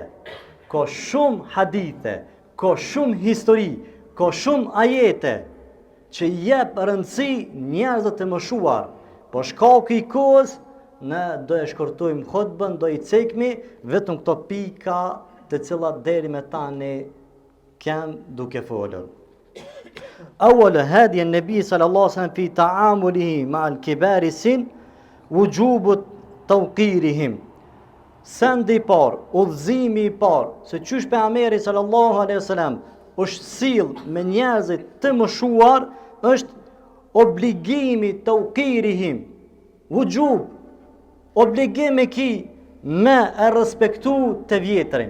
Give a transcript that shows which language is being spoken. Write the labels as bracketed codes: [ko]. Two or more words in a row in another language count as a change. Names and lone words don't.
[sq] Ka shumë hadithe, ka shumë histori, ka shumë ajete që jep rëndësi njerëzit të moshuar. Po shkaku i kohës, ne do e shkurtojmë hutbën, do i cekmi vetëm këto pika të cilat deri me tani kem duke folur. [ar] أول هدي النبي صلى الله عليه وسلم في تعامله مع الكبار السن وجوب توقيرهم. [sq] Sendi i parë, udhëzimi i parë, se qysh pejgamberi [ar] صلى الله عليه وسلم [sq] është sill me njerëzit të moshuar, është obligimi tawqirihim. Wujub, obligimi ki me e respektu të vjetrin.